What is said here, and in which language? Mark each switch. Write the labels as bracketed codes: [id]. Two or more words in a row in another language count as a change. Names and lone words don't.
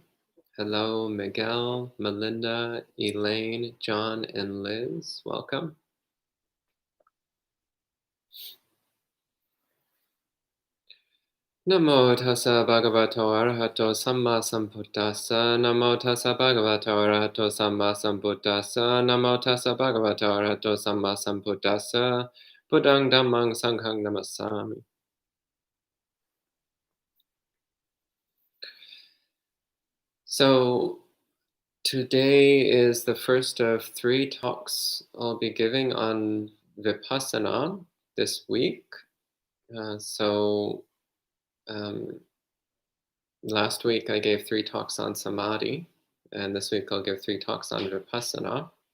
[en] Hello, Miguel, Melinda, Elaine, John, and Liz. Welcome. [pi] Namo tassa bhagavato arahato samma sambuddhassa. Namo tassa bhagavato arahato samma sambuddhassa. Namo tassa bhagavato arahato samma sambuddhassa. Buddhang dhammang sanghang namassami. [en] So today is the first of 3 talks I'll be giving on Vipassana this week. Last week I gave 3 talks on Samadhi, and this week I'll give 3 talks on Vipassana.